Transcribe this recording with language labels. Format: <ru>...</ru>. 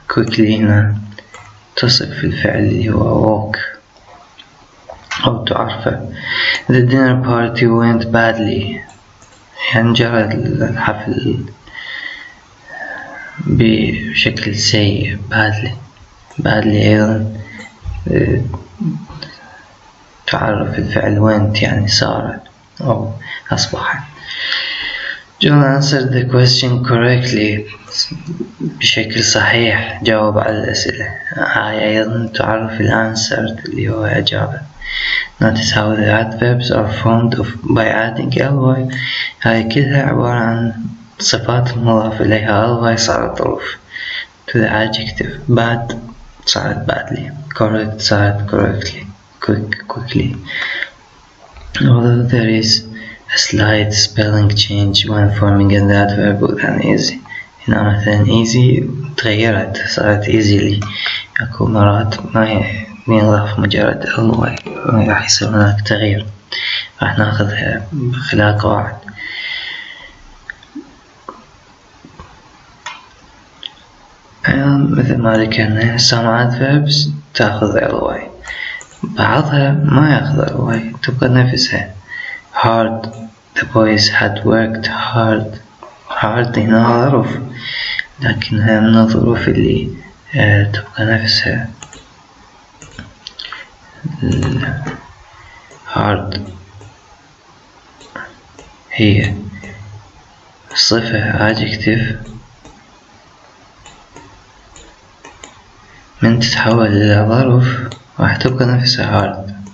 <ar>quickly هنا تصف الفعل اللي هو walk أو تعرفه.</ar> <en>The dinner party went badly.</en> <ar>يعني جرى الحفل بشكل سيء. badly أيضا تعرف الفعل went يعني صارت أو أصبحت.</ar> <en>John answered the question correctly.</en> <ar>بشكل صحيح جاوب على الأسئلة. هاي أيضا تعرف answered اللي هو أجابة.</ar> <en>Notice how the adverbs are formed by adding ly.</en> <ar>هاي كلها عبارة عن صفات مضاف إليها ly صارت ظروف.</ar> <en>To the adjective bad صارت badly. correct صارت correctly. quickly. Although there is a slight spelling change when forming an adverb with an easy.</en> <ar>هنا مثلا easy تغيرت صارت easily. أكو مرات ما ينضاف مجرد ly راح يصير هناك تغيير، راح ناخذها خلال قواعد. مثل ما ذكرنا</ar> <en>some adverbs</en> <ar>تأخذ ly، بعضها ما يأخذ ly تبقى نفسها.</ar> <en>hard the boys had worked hard.</en> <ar>hard هنا ظرف، لكنها من الظروف اللي تبقى نفسها. hard هي صفة adjective من تتحول إلى ظرف راح تبقى نفسها hard.</ar>